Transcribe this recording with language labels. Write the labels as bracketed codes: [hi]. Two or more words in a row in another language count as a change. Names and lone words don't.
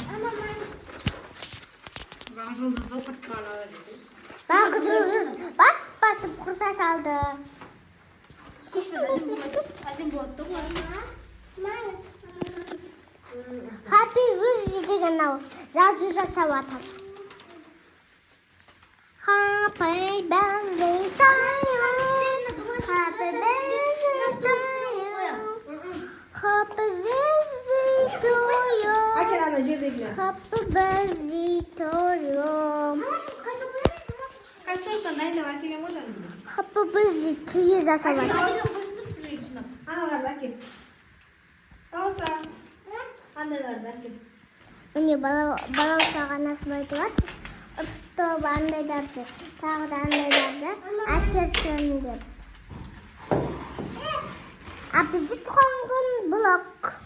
[kk] Бағыз басып құрта салды. [en] Happy birthday [kk] деген ау жазу жасап жатыр. [en] Happy birthday to you. Happy birthday to you. Happy birthday to you. [kk] Әкел ана жердегілер. [en] Happy birthday to you. [kk] Костюмдан дайындап әкелем ғой жаңағы. [en] Happy birthday to you [kk] жасап жатыр. Аналарды әкел. Дауса. Андайларды әкел. Міне балаусаға насып айтып жатыр. Ұрыстып андайларды, тағы да андайларды әкелсін деп. А бізді туған күн блок.